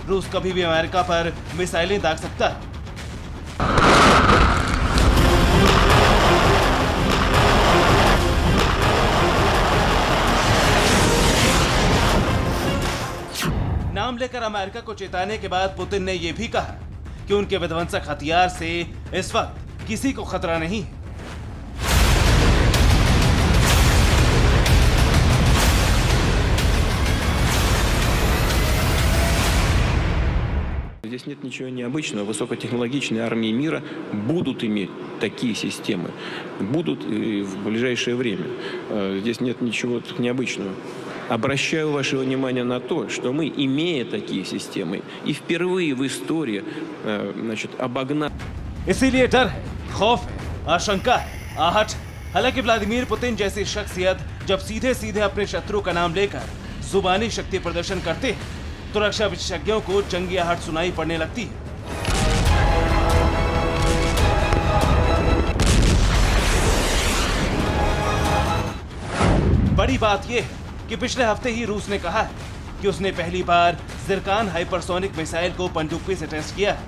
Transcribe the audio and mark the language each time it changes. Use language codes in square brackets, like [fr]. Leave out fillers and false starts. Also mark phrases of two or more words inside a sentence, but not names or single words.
[hi] रूस कभी भी अमेरिका पर मिसाइलें दाग सकता है। नाम लेकर अमेरिका को चेताने के बाद पुतिन ने यह भी कहा कि उनके विध्वंसक हथियार से इस वक्त किसी को खतरा नहीं है। [ru] Здесь нет ничего необычного. Высокотехнологичные армии мира будут иметь такие системы. Будут и в ближайшее время. Здесь нет ничего необычного. Обращаю ваше внимание на то, что мы, имея такие системы, и впервые в истории, обогнали... [hi] इसीलिए डर है, खौफ है, आशंका है, आहट है। हालांकि व्लादिमीर पुतिन जैसी शख्सियत जब सीधे सीधे अपने शत्रु का नाम लेकर जुबानी शक्ति प्रदर्शन करते हैं तो रक्षा विशेषज्ञों को जंगी आहट सुनाई पड़ने लगती है। बड़ी बात यह है कि पिछले हफ्ते ही रूस ने कहा है कि उसने पहली बार जिरकान [en] hypersonic missile [hi] को पनडुब्बी से टेस्ट किया है।